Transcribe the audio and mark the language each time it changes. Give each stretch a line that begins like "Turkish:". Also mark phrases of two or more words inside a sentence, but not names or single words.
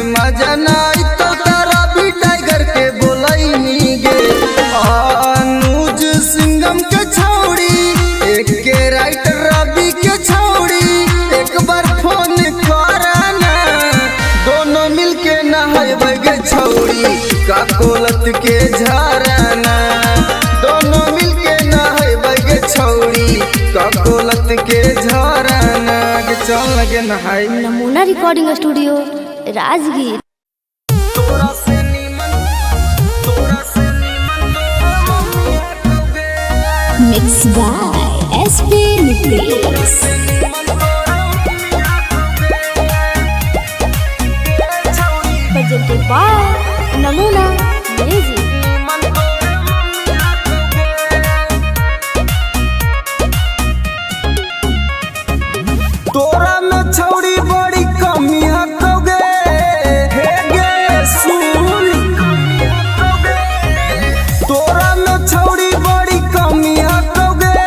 Magahi: मजा नाई तो तारा भी टाइगर के बोलैमी गे अनुज सिंगम के छौड़ी एक के राइटर रवि के छौड़ी एक बार फोन करना दोनों मिलके नहाइबे गे छौड़ी का कोलत के झरना दोनों मिलके नहाइबे गे छौड़ी का कोलत के झरना के चल लगे नहाई।
English: Namuna recording studio Rajgir. mix by SP Nitesh. presented by Namuna music.
Magahi: तोरा में छौड़ी बड़ी कमी हकोगे हे गे सुन तोरा में छौड़ी बड़ी कमी हकोगे